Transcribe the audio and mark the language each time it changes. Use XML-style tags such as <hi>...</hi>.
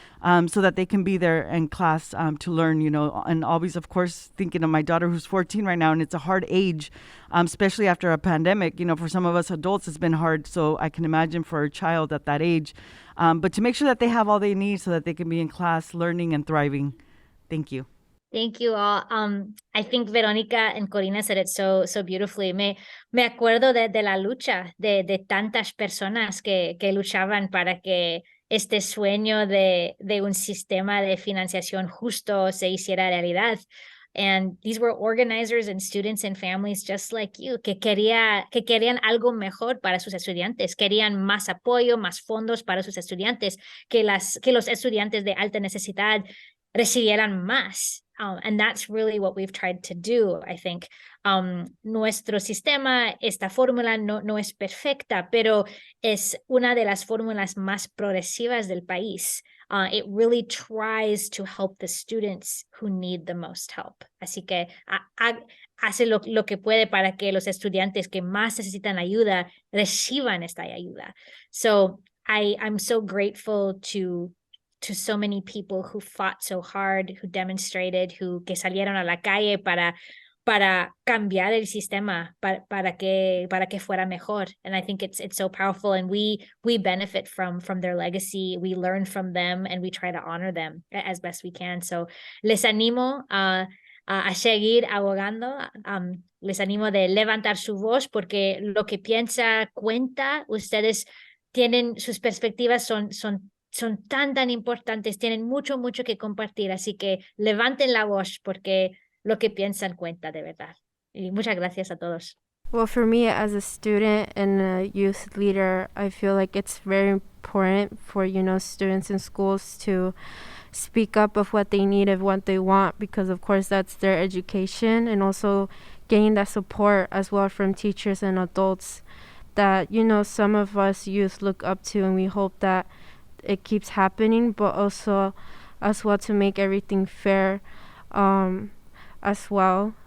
<en>So that they can be there in class to learn, and always, of course, thinking of my daughter who's 14 right now, and it's a hard age, especially after a pandemic. For some of us adults, it's been hard, so I can imagine for a child at that age. But to make sure that they have all they need so that they can be in class learning and thriving. Thank you. Thank you all. I think Veronica and Corina said it so beautifully.</en> <es>Me acuerdo de la lucha de tantas personas que luchaban para que este sueño de un sistema de financiación justo se hiciera realidad.</es> <en>And these were organizers and students and families just like you,</en> <es>que querían algo mejor para sus estudiantes, querían más apoyo, más fondos para sus estudiantes, que los estudiantes de alta necesidad recibieran más.</es> <en>And that's really what we've tried to do, I think.</en> <es>Nuestro sistema, esta fórmula no es perfecta, pero es una de las fórmulas más progresivas del país.</es> <en>It really tries to help the students who need the most help.</en> <es>Así que hace lo que puede para que los estudiantes que más necesitan ayuda reciban esta ayuda.</es> <en>So I'm so grateful to so many people who fought so hard, who demonstrated,</en> <es>que salieron a la calle para cambiar el sistema, para que fuera mejor.</es> <en>And I think it's so powerful, and we benefit from their legacy. We learn from them, and we try to honor them as best we can.</en> <es>So les animo a seguir abogando. Les animo de levantar su voz, porque lo que piensa cuenta. Ustedes tienen, sus perspectivas son tan importantes, tienen mucho que compartir, así que levanten la voz, porque lo que piensan cuenta de verdad. Y muchas gracias a todos.</es> <en>Well, for me as a student and a youth leader, I feel like it's very important for, students in schools to speak up of what they need, of what they want, because of course that's their education, and also getting that support as well from teachers and adults that, some of us youth look up to, and we hope that it keeps happening, but also as well to make everything fair as well.</en>